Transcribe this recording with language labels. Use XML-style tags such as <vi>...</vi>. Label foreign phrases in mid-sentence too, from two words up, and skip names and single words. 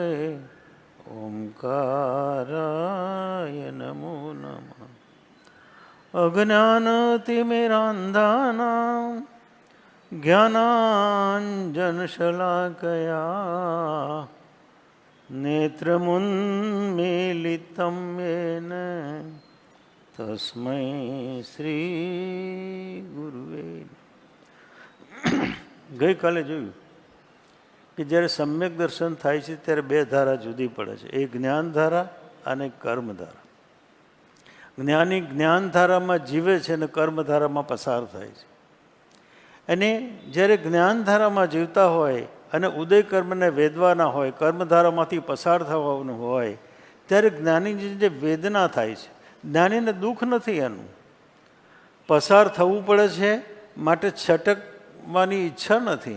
<sa>ओंकाराय नमो नमः अज्ञानतिमिरान्धानां ज्ञानाञ्जनशलाकया नेत्रमुन्मीलितं येन तस्मै श्रीगुरुवे</sa> <gu>ગઈકાલે જોયું કે જ્યારે સમ્યક દર્શન થાય છે ત્યારે બે ધારા જુદી પડે છે, એક જ્ઞાનધારા અને કર્મધારા. જ્ઞાની જ્ઞાનધારામાં જીવે છે અને કર્મધારામાં પસાર થાય છે. અને જ્યારે જ્ઞાનધારામાં જીવતા હોય અને ઉદય કર્મને વેદવાના હોય, કર્મધારામાંથી પસાર થવાનું હોય, ત્યારે જ્ઞાનીની જે વેદના થાય છે, જ્ઞાનીને દુઃખ નથી, એનું પસાર થવું પડે છે માટે છટકવાની ઈચ્છા નથી.</gu>